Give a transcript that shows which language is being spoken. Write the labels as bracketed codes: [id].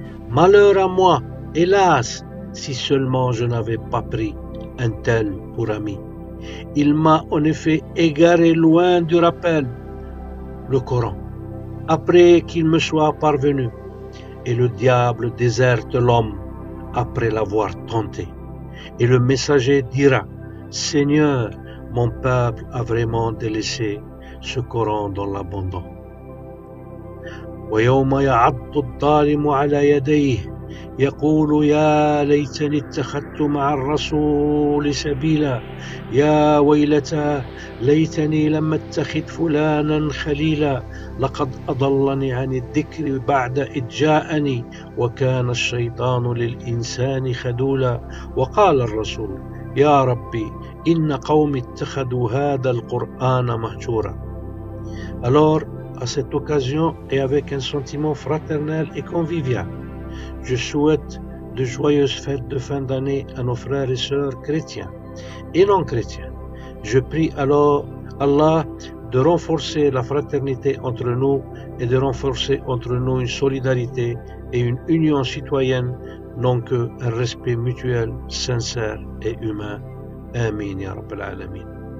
[fr] Malheur à moi, hélas, si seulement je n'avais pas pris un tel pour ami. Il m'a en effet égaré loin du rappel, le Coran, après qu'il me soit parvenu, et le diable déserte l'homme après l'avoir tenté. Et le messager dira « Seigneur, mon peuple a vraiment délaissé ce Coran dans l'abandon. » [ar] ويوم يعض الظالم على يديه يقول يا ليتني اتخذت مع الرسول سبيلا يا ويلتى ليتني لم اتخذ فلانا خليلا لقد أضلني عن الذكر بعد إذ جاءني وكان الشيطان للإنسان خذولا وقال الرسول يا ربي إن قوم اتخذوا هذا القرآن مهجورا. [fr] Alors, à cette occasion et avec un sentiment fraternel et convivial, je souhaite de joyeuses fêtes de fin d'année à nos frères et sœurs chrétiens et non chrétiens. Je prie alors Allah de renforcer la fraternité entre nous et de renforcer entre nous une solidarité et une union citoyenne, non qu'un respect mutuel, sincère et humain. [ar] Amin ya Rabbal Alamin.